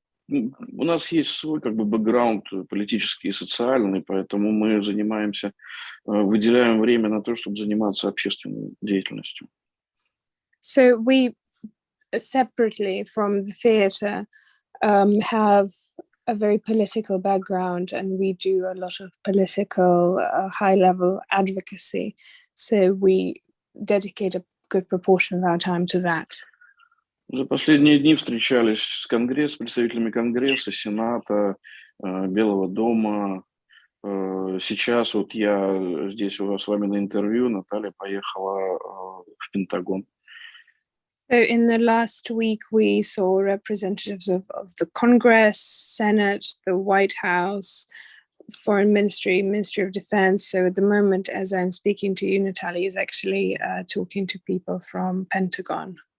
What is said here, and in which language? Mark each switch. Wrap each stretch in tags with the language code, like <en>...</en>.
<ru>У нас есть свой бэкграунд политический и социальный, поэтому мы выделяем время на то, чтобы заниматься общественной деятельностью.</ru> <en>So we, separately from the theatre, have a very political background, and we do a lot of political, high-level advocacy. So we dedicate a good proportion of our time to that.</en> <ru>За последние дни встречались с представителями Конгресса, Сената, Белого дома. Сейчас вот я здесь с вами на интервью, Наталья поехала в Пентагон.</ru> <en>So in the last week, we saw representatives of the Congress, Senate, the White House, Foreign Ministry, Ministry of Defense. So at the moment, as I'm speaking to you, Natalia is actually talking to people from Pentagon.</en>